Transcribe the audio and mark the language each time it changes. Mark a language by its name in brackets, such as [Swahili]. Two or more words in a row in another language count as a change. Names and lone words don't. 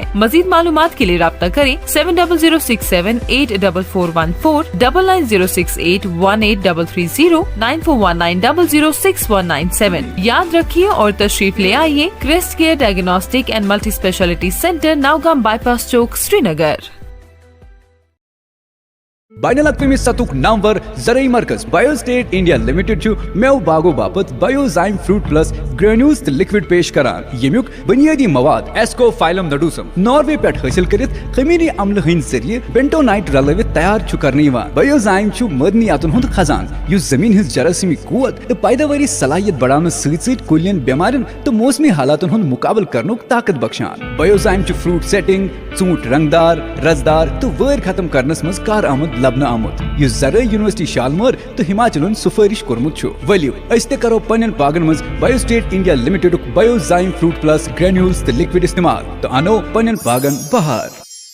[Urdu] مزید معلومات کے لیے رابطہ کریں 7006784414, 9906818330, 9419006197. یاد رکھیے اور تشریف لے آئیے کریسٹ کیئر ڈائیگنوسٹک اینڈ ملٹی اسپیشلٹی سینٹر نوگام بائی پاس چوک سرینگر. [Kashmiri] बैनुल-अक़वामी सतुक नामवर ज़रई मरकज़ बायोस्टेट इंडिया लिमिटेड मेव बागो बापत बायोजाइम फ्रूट प्लस ग्रेन्यूल्स लिक्विड पेश करान यमुक बुनियादी मवाद एस्कोफाइलम नडूसम नॉर्वे पे हासिल करित खमीरी अम्ल हंद जरिए बेंटोनाइट रलवित तैयार करने बायोजाइम मदनियातन हुंद खजान युस जमीन हज जरासीमी कुवत तो पैदावारी सलाहियत बढ़ाने सत कुलियन बेमारियन तो मौसमी हालातन हुंद मुकाबल करनुक ताकत बख्शान। बायोजाइम फ्रूट सेटिंग ऊंट रंगदार रसदार तो वैर खत्म करनस मज कार आमद लबन आमुत यु ज़रई यूनिवर्सिटी शालमर तो हिमाचलन सुफारिश कोरमुत वलियो अस करो पन्न बागन मज बायोस्टेट इंडिया लिमिटेड बायोजाइम फ्रूट प्लस ग्रेन्यूल्स तो लिक्विड इस्तेमाल तो अनो पन्न बागन बहार।